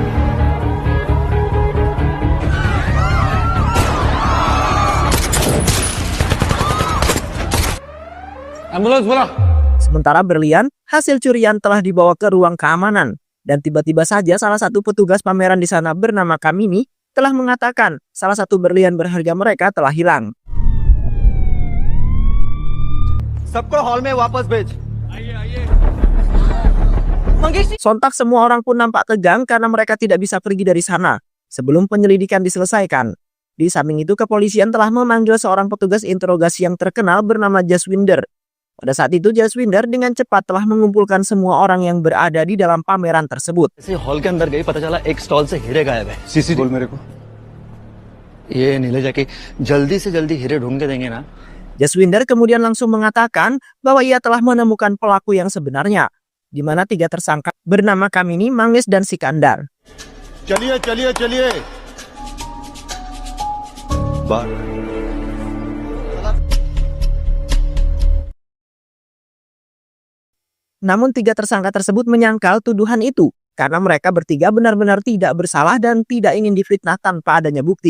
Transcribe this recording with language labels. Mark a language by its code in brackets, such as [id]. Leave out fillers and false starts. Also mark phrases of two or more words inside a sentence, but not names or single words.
[id] Ambulans bola. Sementara berlian hasil curian telah dibawa ke ruang keamanan. Dan tiba-tiba saja salah satu petugas pameran di sana bernama Kamini telah mengatakan salah satu berlian berharga mereka telah hilang. [hi] सबको हॉल में वापस भेज. [id] Sontak semua orang pun nampak tegang karena mereka tidak bisa pergi dari sana sebelum penyelidikan diselesaikan. Di samping itu kepolisian telah memanggil seorang petugas interogasi yang terkenal bernama Jaswinder. Pada saat itu Jaswinder dengan cepat telah mengumpulkan semua orang yang berada di dalam pameran tersebut. [hi] हॉल के अंदर गई पता चला एक स्टॉल से हीरे गायब है. बोल मेरे को. ये नीले जाके जल्दी से जल्दी हीरे ढूंढ के देंगे ना. [id] Jaswinder kemudian langsung mengatakan bahwa ia telah menemukan pelaku yang sebenarnya, di mana 3 tersangka bernama Kamini, Manggis, dan Sikandar. [hi] चलिए चलिए चलिए. [id] Namun 3 tersangka tersebut menyangkal tuduhan itu karena mereka bertiga benar-benar tidak bersalah dan tidak ingin difitnah tanpa adanya bukti.